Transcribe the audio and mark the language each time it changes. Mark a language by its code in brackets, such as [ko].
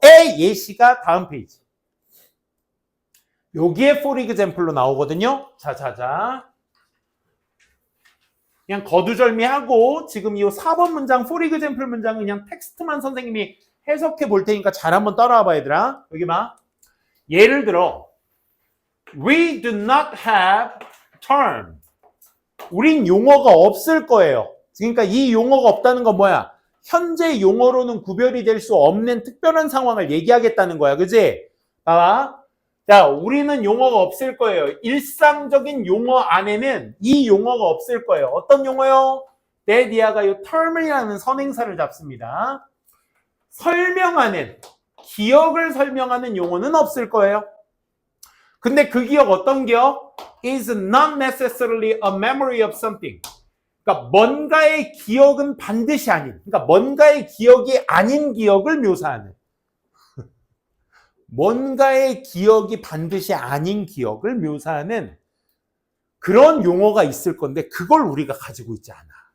[ko] 의 예시가 다음 페이지. 여기에 for example 로 나오거든요. 자. 그냥 거두절미하고 지금 이 4번 문장 for example 문장은 그냥 텍스트만 선생님이 해석해 볼 테니까 잘 한번 따라와 봐, 얘들아. 여기 봐. [en] 예를 들어 We do not have term. [ko] 우린 용어가 없을 거예요. 그러니까 이 용어가 없다는 건 뭐야? 현재 용어로는 구별이 될 수 없는 특별한 상황을 얘기하겠다는 거야. 그지? 봐봐. 자, 우리는 용어가 없을 거예요. 일상적인 용어 안에는 이 용어가 없을 거예요. 어떤 용어요? 데디아가 이 term이라는 선행사를 잡습니다. 설명하는, 기억을 설명하는 용어는 없을 거예요. 근데 그 기억 어떤 기억? [en] is not necessarily a memory of something. [ko] 그러니까 뭔가의 기억은 반드시 아닌, 그러니까 뭔가의 기억이 아닌 기억을 묘사하는, 뭔가의 기억이 반드시 아닌 기억을 묘사하는 그런 용어가 있을 건데 그걸 우리가 가지고 있지 않아.